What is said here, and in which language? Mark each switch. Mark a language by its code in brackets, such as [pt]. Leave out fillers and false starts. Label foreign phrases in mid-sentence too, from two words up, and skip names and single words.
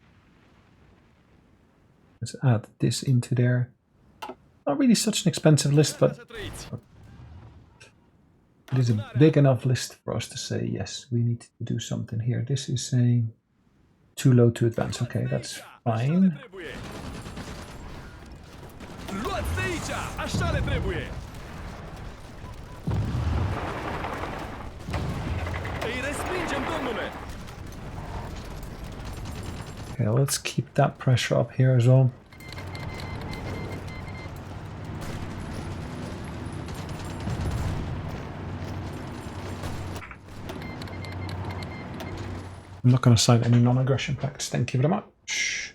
[en] Let's add this into there. Not really such an expensive list, but it is a big enough list for us to say, yes, we need to do something here. This is saying too low to advance. Okay, that's fine. [ro] Luați de aici! Așa le trebuie! Îi respingem, domnule! [en] Okay, let's keep that pressure up here as well. I'm not going to sign any non-aggression pacts, thank you very much.